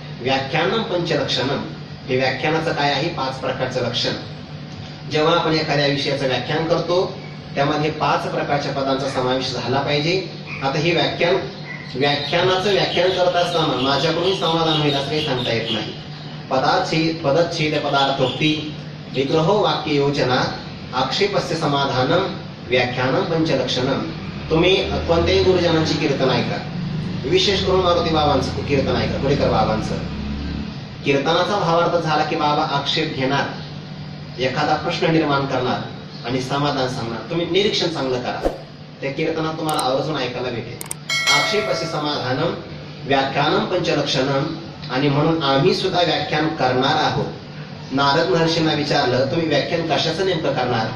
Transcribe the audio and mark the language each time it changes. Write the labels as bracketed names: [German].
[Sanskrit] व्याख्यानम पंचलक्षणम. [Marathi] हे व्याख्यानाचं काय आहे? 5 प्रकारचं लक्षण. जेव्हा आपण एखाद्या विषयाचं व्याख्यान करतो त्यामध्ये 5 प्रकारच्या पदांचा समावेश झाला पाहिजे. आता हे व्याख्यानाचं व्याख्यान करत असताना माझ्याकडून समाधान होईल असं काही सांगता येत नाही. [Sanskrit] पदच्छेद पदार्थोक्ती विग्रहो वाक्य योजना आक्षेपस्य समाधानम व्याख्यानम पंचलक्षणम. [Marathi] तुम्ही कोणत्याही गुरुजनांची कीर्तन ऐका, विशेष करून मारुती बाबांचं कीर्तन ऐका, कुडेकर बाबांचं. कीर्तनाचा भावार्थ झाला की बाबा आक्षेप घेणार, एखादा प्रश्न निर्माण करणार आणि समाधान सांगणार. तुम्ही निरीक्षण चांगलं करा, त्या कीर्तनात तुम्हाला आवर्जून ऐकायला भेटेल. [Sanskrit] आक्षेपस्य समाधानम व्याख्यानम पंचलक्षणम. [Marathi] आणि म्हणून आम्ही सुद्धा व्याख्यान करणार आहोत. नारद महर्षींना विचारलं, तुम्ही व्याख्यान कशाचं नेमकं करणार?